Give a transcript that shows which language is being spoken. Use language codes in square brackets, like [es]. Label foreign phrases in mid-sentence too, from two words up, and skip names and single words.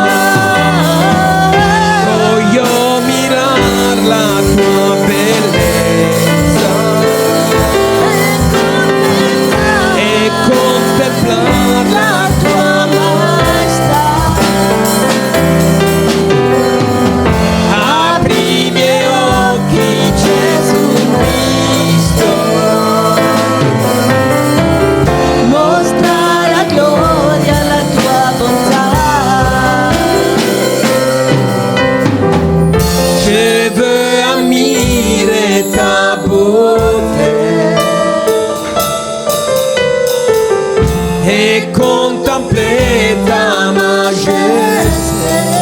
[it] Voglio mirar la tua bellezza e contemplare la tua maestà. Apri i miei occhi, Gesù Cristo, mostra la gloria, la tua bontà. [fr] Je veux admirer ta beauté et contempler ta majesté.